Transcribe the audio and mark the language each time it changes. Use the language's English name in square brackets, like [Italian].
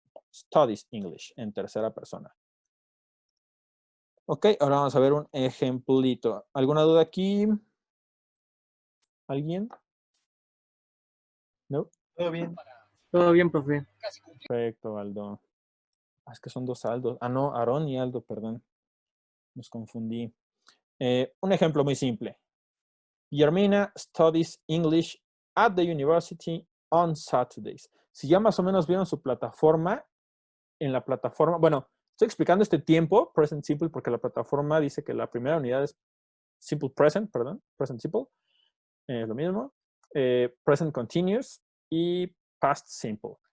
[Spanish] studies English en tercera persona. Ok, ahora vamos a ver un ejemplito. ¿Alguna duda aquí? ¿Alguien? ¿No? Todo bien. Todo bien, profe. Perfecto, Aldo. Ah, es que son dos Aldos. Ah, no, Aarón y Aldo, perdón. Nos confundí. Un ejemplo muy simple. [English] Guillermina studies English at the university on Saturdays. [Spanish] Si ya más o menos vieron su plataforma, en la plataforma, bueno, estoy explicando este tiempo, present simple, porque la plataforma dice que la primera unidad es simple present, perdón, present simple, lo mismo, present continuous y past simple.